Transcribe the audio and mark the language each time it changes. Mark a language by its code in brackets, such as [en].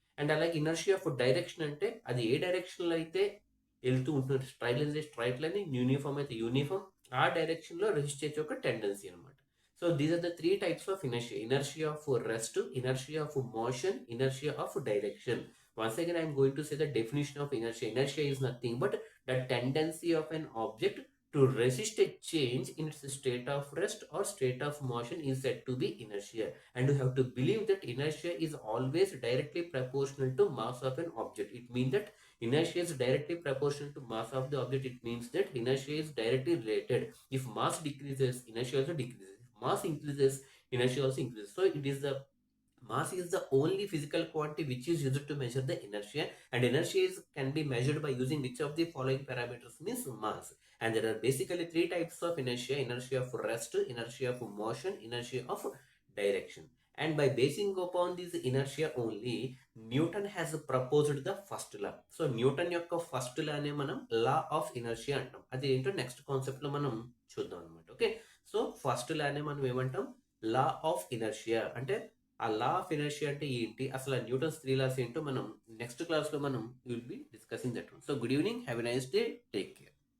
[te] And అలాగే inertia of direction అంటే అది ఏ డైరెక్షన్లో అయితే వెళ్తూ ఉంటుంది, స్ట్రైట్ లైన్ అయితే స్ట్రైట్ లైన్, యూనిఫామ్ అయితే యూనిఫామ్, ఆ డైరెక్షన్లో రెసిస్ట్ చేసే ఒక టెండెన్సీ అనమాట. [en] So these are the three types of inertia: inertia of rest, inertia of motion, inertia of direction. Once again, I am going to say the definition of inertia. Inertia is nothing but the tendency of an object to resist a change in its state of rest or state of motion is said to be inertia. And you have to believe that inertia is always directly proportional to mass of an object. It means that inertia is directly proportional to mass of the object. It means that inertia is directly related. If mass decreases, inertia also decreases. If mass increases, inertia also increases. So it is the mass is the only physical quantity which is used to measure the inertia, and inertia can be measured by using which of the following parameters means mass. And there are basically three types of inertia: inertia of rest, inertia of motion, inertia of direction. And by basing upon this inertia only, Newton has proposed the first law. [te] So Newton యొక్క first లానే మనం law of inertia అంటాం. అది ఏంటో next concept లో మనం చూద్దాం అనమాట. ఓకే, సో ఫస్ట్ లానే మనం ఏమంటాం, లా ఆఫ్ ఇనర్షియా. అంటే ఆ లా ఆఫ్ ఇనర్షియా అంటే ఏంటి, అసలు న్యూటన్స్ త్రీ లాస్ ఏంటో మనం నెక్స్ట్ క్లాస్లో మనం [en] Will be discussing that. So good evening, have a nice day, take care.